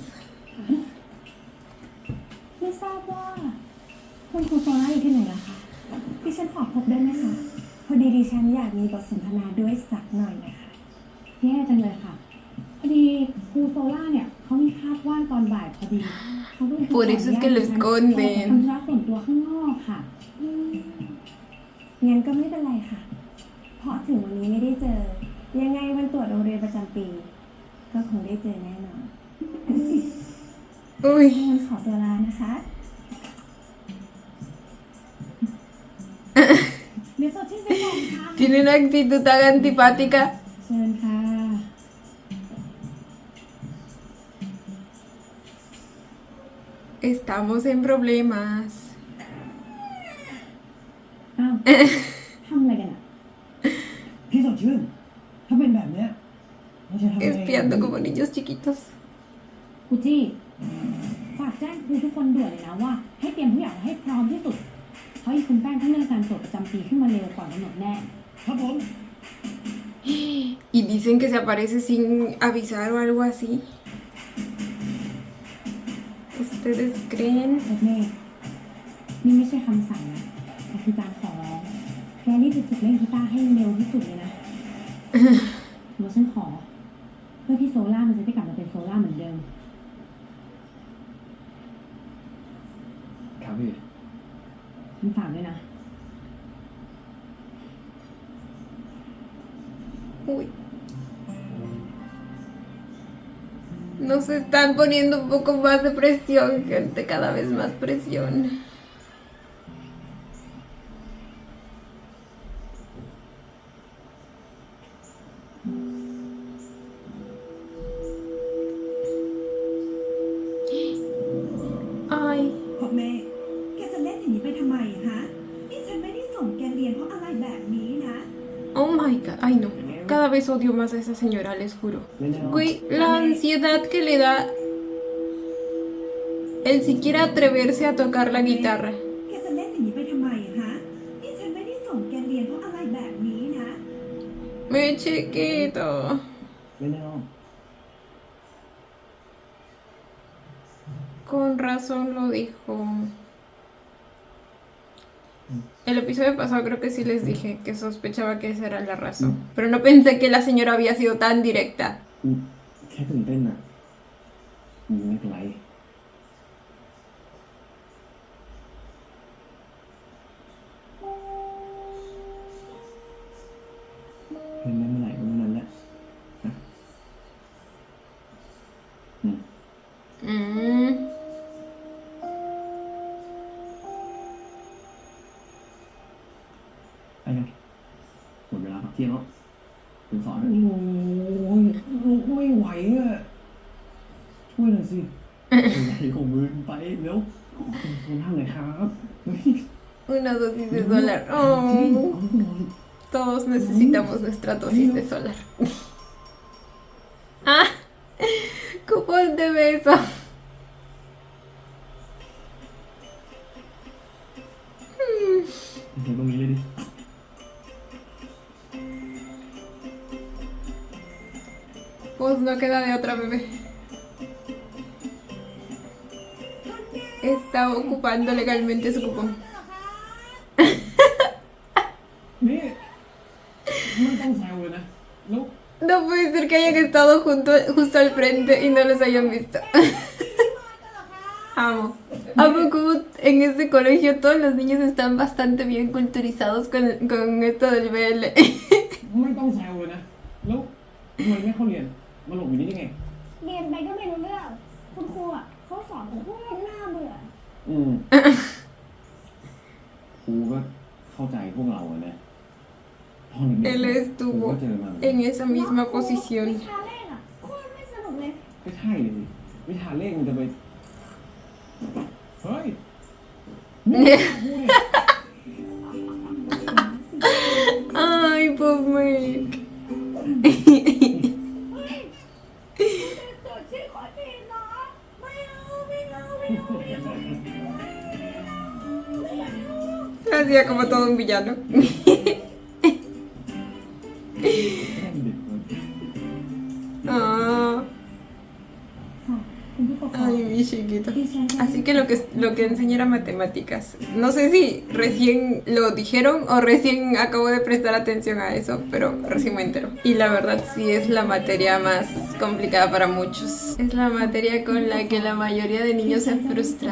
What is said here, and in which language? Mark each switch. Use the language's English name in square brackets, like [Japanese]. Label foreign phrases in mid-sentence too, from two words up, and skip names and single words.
[Thai] ไม่ทราบว่าคุณครูโซล่าอยู่ที่ไหนล่ะคะดิฉันขอพบได้ไหมคะ พอดีดิฉันอยากมีบทสนทนาด้วยสักหน่อยนะคะ แย่จังเลยค่ะพอดีครูโซล่าเนี่ยเขามีคาบว่างตอนบ่ายพอดีเขาก็เลย [Spanish] Por eso es que lo [Thai] ขอ [Spanish] esconden. [Thai] ทำธุระส่วนตัวข้างนอกค่ะ งั้นก็ไม่เป็นไรค่ะ เพราะถึงวันนี้ไม่ได้เจอ ยังไงวันตรวจโรงเรียนประจำปี ก็คงได้เจอแน่นอน Uy. งั้นขอตัวลานะคะ เดี๋ยวสดชื่นไปก่อนค่ะ [Spanish] Tiene una actitud tan antipática. [Thai] เชิญค่ะ [Spanish] Estamos en problemas. [Thai] อ้าวทำอะไรกันอ่ะ พี่สดชื่นถ้าเป็นแบบเนี้ยเราจะทำยังไง [Spanish] Espiando como niños chiquitos. [Thai] ครูจี้ฝากแจ้งครูทุกคนด่วนเลยนะว่า ให้เตรียมทุกอย่างให้พร้อมที่สุด เพราะอีกคุณแป้งต้องเลื่อนการตรวจประจำปีขึ้นมาเร็วก่อนกำหนดแน่ ครับผม [Spanish] Y dicen que se aparece sin avisar o algo así. ¿Ustedes creen? [Thai] โอเคนี่ไม่ใช่คำสั่งนะแต่คือการขอร้องแกรีบไปฝึกเล่นกีตาร์ให้เร็วที่สุดเลยนะเดี๋ยวฉันขอ เพื่อที่โซล่ามันจะได้กลับมาเป็นโซล่าเหมือนเดิม ครับพี่ ฉันฝากด้วยนะ Uy. [Spanish] Nos están poniendo un poco más de presión, gente, cada vez más presión. Ay, [Thai] พ่อแม่แกจะเล่นอย่างนี้ไปทำไมฮะนี่ฉันไม่ได้ส่งแกเรียนเพราะอะไรแบบนี้นะ [English] Oh my god, [Spanish] ay no. Cada vez odio más a esa señora, les juro. Güey, la ansiedad que le da el siquiera atreverse a tocar la guitarra. [Thai] แกจะเล่นอย่างนี้ไปทำไมฮะนี่ฉันไม่ได้ส่งแกเรียนเพราะอะไรแบบนี้นะ [Spanish] Me chiquito. [Thai] เร็ว [Spanish] Con razón lo dijo. El episodio pasado creo que sí les dije que sospechaba que esa era la razón. Pero no pensé que la señora había sido tan directa. [Thai] ๆแค่ตื่นเต้นน่ะไม่เป็นไรเห็นได้เมื่อไหร่ก็เมื่อนั้นแหละนะ Mm. ไปกันหมดเวลาพักเที่ยงแล้วคุณสอนโอ้ยลูกไม่ไหวอ่ะช่วยหน่อยสิใหญ่ของมือไปเร็วคุณทำหน่อยครับเฮ้ย [Spanish] Una dosis de solar. [Thai] จริง Oh. เอาหน่อย [Spanish] Todos necesitamos nuestra dosis de solar. Ah, cupón de beso. Hmm. [Thai] เห็นตรงนี้เลยดิ [Spanish] Pues no queda de otra, bebé. Está ocupando legalmente su cupón. [Thai] นี่ไม่ต้องแซวเลยนะแล้ว [Spanish] No puede ser que hayan estado justo al frente y no los hayan visto. Amo. Amo como en este colegio todos los niños están bastante bien culturizados con esto del BL. [Thai] ไม่ต้องแซวเลยนะแล้วทำไมไม่เข้าเรียนมาหลบอยู่นี่ได้ไง เรียนไปก็ไม่รู้เรื่องคุณครูอ่ะเขาสอนผมพูดน่าเบื่อ ครูก็เข้าใจพวกเราอะนะตอนเด็ก [Spanish] Él [Thai] ๆครูก็ [Spanish] estuvo [Thai] เจอมา [Spanish] en esa misma posición. [Thai] วิชาเลขอ่ะโคตรไม่สนุกเลย ไม่ใช่เลยวิชาเลขมันจะไปเฮ้ยนี่ครูเนี่ย [Spanish] Ay, pues me... [Thai] โจทย์ชื่อขอทีนะไม่เอา [Spanish] Hacía como todo un villano. [Thai] แค่เด็กมัน Ah, ค่ะคุณผู้ปกครอง [Spanish] ay, mi chiquito. [Thai] ดิฉันจะ [Spanish] Así que lo que enseña era matemáticas. No sé si recién lo dijeron o recién acabo de prestar atención a eso, pero recién me entero. Y la verdad sí es la materia más complicada para muchos. Es la materia con la que la mayoría de niños se frustra.